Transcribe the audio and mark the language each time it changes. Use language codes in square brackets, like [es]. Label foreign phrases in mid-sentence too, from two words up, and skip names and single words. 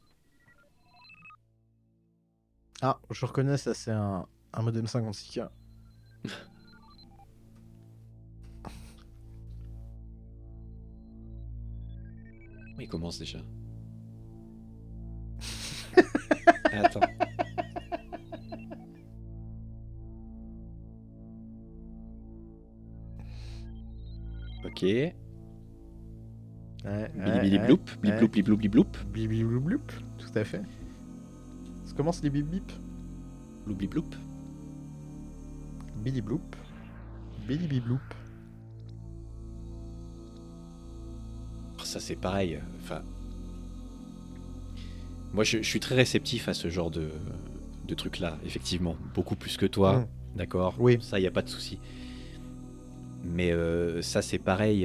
[fr] Ah, je reconnais, ça c'est un modem 56K. Il commence déjà. Attends. Ok. Bilibili bloup, blip bloup, blip bloup, blip bloup. Blip bloup bloup, tout à fait. Ça commence les bip bip. Bloup, blip bloup. Billy bloup. Billy bip bloup. Ça c'est pareil. Enfin, moi je suis très réceptif à ce genre de trucs-là, effectivement. Beaucoup plus que toi, d'accord. Oui. Ça, y a pas de souci. Mais ça c'est pareil.